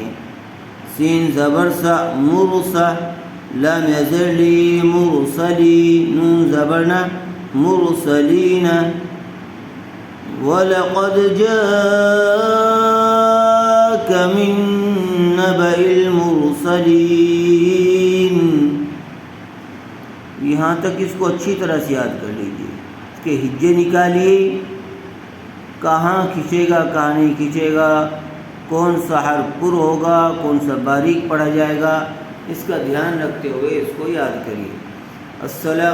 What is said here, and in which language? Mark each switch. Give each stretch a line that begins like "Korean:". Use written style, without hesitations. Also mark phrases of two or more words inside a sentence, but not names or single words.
Urdu: سین زبر سا مرسا، لام زر لی مرسلی، نون زبرنا مرسلین۔
Arabic: وَلَقَدْ جَاءَكَ مِن نَّبَإِ الْمُرْسَلِينَ۔
Urdu: یہاں تک اس کو اچھی طرح سے یاد کر لیجیے، اس کے ہجے نکالیے، کہاں کھنچے گا کہاں نہیں کھنچے گا، کون سا حرف پر ہوگا کون سا باریک پڑھا جائے گا، اس کا دھیان رکھتے ہوئے اس کو یاد کریے۔